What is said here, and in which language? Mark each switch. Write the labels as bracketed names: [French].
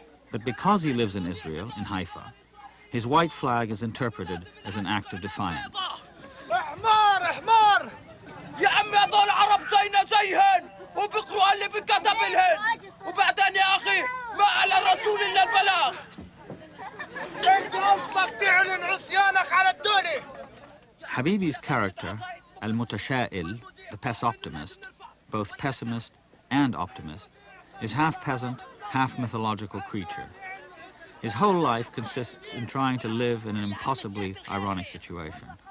[English] But because he lives in Israel, in Haifa, his white flag is interpreted as an act of defiance. [Arabic] حمار حمار يا عمي هذول عرب زينا زيهن وبيقروا اللي بكتب لهن وبعدين يا اخي ما على الرسول الا البلاغ. انت اصلك تعلن عصيانك على الدنيا. [English] Habibi's character, al-Mutasha'il, the pest optimist, both pessimist and optimist, is half peasant, half mythological creature. His whole life consists in trying to live in an impossibly ironic situation.